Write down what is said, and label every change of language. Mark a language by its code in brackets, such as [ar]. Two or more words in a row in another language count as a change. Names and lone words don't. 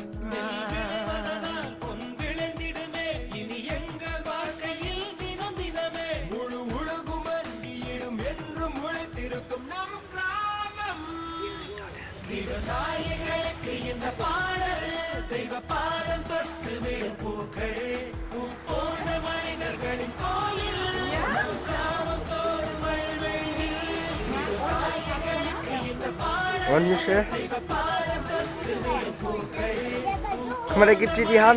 [ta] பொன் விளைந்திடுமே இனி எங்கள் வாழ்க்கையில் தினம் தினமே முழு உலகும் மண்டியிடும் என்றும் முளைத்திருக்கும் நம் கிராமம் விவசாயிகளுக்கு இந்த பாடல் தெய்வ பாதம் தொட்டு விடும் பூக்கள் பூ போன்ற மனிதர்களின் கோயில் நம் கிராமம் தோறும் வயல்வெளியில் விவசாயிகளுக்கு இந்த பாடல் [de] Und Michel? [ta] தெய்வ பாதம் தொட்டு விடும் பூக்கள் [de] Guck mal, der gibt dir die Hand.